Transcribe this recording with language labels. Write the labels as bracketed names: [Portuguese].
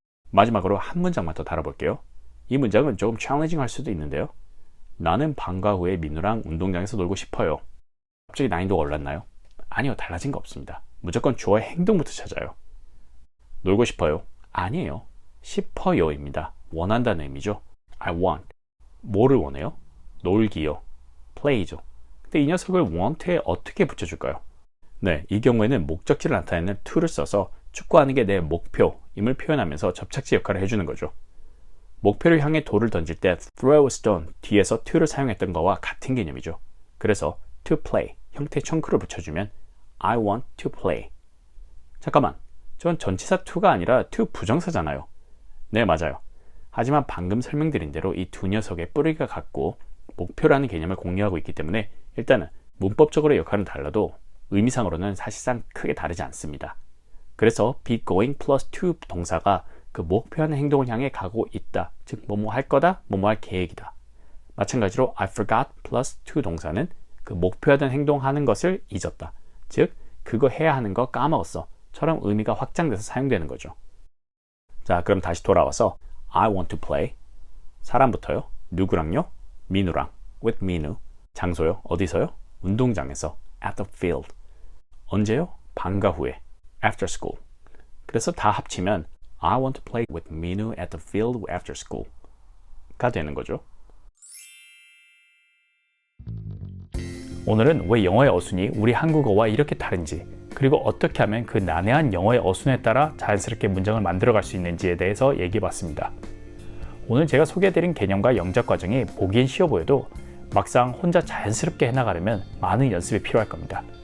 [Korean] 마지막으로 한 문장만 더 달아볼게요. 이 문장은 조금 챌린징 할 수도 있는데요. 나는 방과 후에 민우랑 운동장에서 놀고 싶어요. 갑자기 난이도가 올랐나요? 아니요, 달라진 거 없습니다. 무조건 주어의 행동부터 찾아요. 놀고 싶어요? 아니에요. 싶어요입니다. 원한다는 의미죠. [English] I want. [Korean] 뭐를 원해요? 놀기요. play죠. 근데 이 녀석을 want에 어떻게 붙여줄까요? 네, 이 경우에는 목적지를 나타내는 to를 써서 축구하는 게 내 목표임을 표현하면서 접착제 역할을 해주는 거죠. 목표를 향해 돌을 던질 때 [English] throw a stone [Korean] 뒤에서 to를 사용했던 거와 같은 개념이죠. 그래서 [English] to play [Korean] 형태의 청크를 붙여주면 [English] I want to play. [Korean] 잠깐만, 전 전치사 to가 아니라 to 부정사잖아요. 네, 맞아요. 하지만 방금 설명드린 대로 이 두 녀석의 뿌리가 같고 목표라는 개념을 공유하고 있기 때문에 일단은 문법적으로 역할은 달라도 의미상으로는 사실상 크게 다르지 않습니다. 그래서 [English] be going [Korean] plus to 동사가 그 목표하는 행동을 향해 가고 있다. 즉 뭐뭐 할 거다, 뭐뭐 할 계획이다. 마찬가지로 [English] I forgot [Korean] plus to 동사는 그 목표하던 행동하는 것을 잊었다. 즉 그거 해야 하는 거 까먹었어. 처럼 의미가 확장돼서 사용되는 거죠. 자, 그럼 다시 돌아와서 [English] I want to play. [Korean] 사람부터요. 누구랑요? 민우랑. [English] with 민우. [Korean] 장소요. 어디서요? 운동장에서. [English] at the field. [Korean] 언제요? 방과 후에. [English] after school. [Korean] 그래서 다 합치면 [English] I want to play with 민우 at the field after school [Korean] 가 되는 거죠. 오늘은 왜 영어의 어순이 우리 한국어와 이렇게 다른지, 그리고 어떻게 하면 그 난해한 영어의 어순에 따라 자연스럽게 문장을 만들어갈 수 있는지에 대해서 얘기해봤습니다. 오늘 제가 소개해드린 개념과 영작 과정이 보기엔 쉬워 보여도 막상 혼자 자연스럽게 해나가려면 많은 연습이 필요할 겁니다.